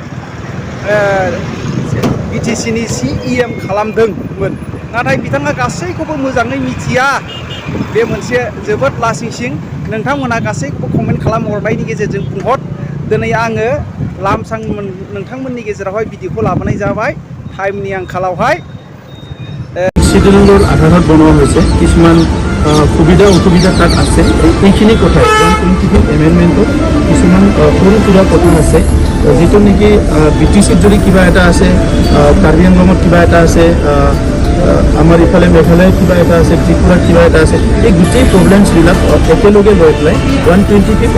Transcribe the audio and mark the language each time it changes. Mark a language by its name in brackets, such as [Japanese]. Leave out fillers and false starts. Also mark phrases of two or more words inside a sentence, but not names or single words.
[Bodo] बिटिसिनि CEM खालामदोंमोन नाथाय बिथाङा गासैखौबो मोजाङै मिथिया बे मोनसे जोबोद लासिंसिं नोंथांमोना गासैखौबो कमेन्ट खालामहरनायनि गेजेरजों बुंहर दिनै आङो लामसां नोंथांमोननि गेजेरावहाय भिडिअखौ लाबोनाय जाबाय टाइमनि आंखालावहाय [Assamese] শিডিউলৰ আধাৰত বনোৱা হৈছে কিছুমান সুবিধা অসুবিধা তাত আছে এইখিনি কথাই 125 এমেণ্ডমেণ্টত কিছুমান সৰু সুৰা কথা আছে যিটো নেকি বিটিচিত যদি কিবা এটা আছে কাৰ্বি আংলঙত কিবা এটা আছে আমাৰ ইফালে মেঘালয়ত কিবা এটা আছে ত্ৰিপুৰাত কিবা এটা আছে এই গোটেই প্ৰব্লেমছবিলাক একেলগে লৈ পেলাই 125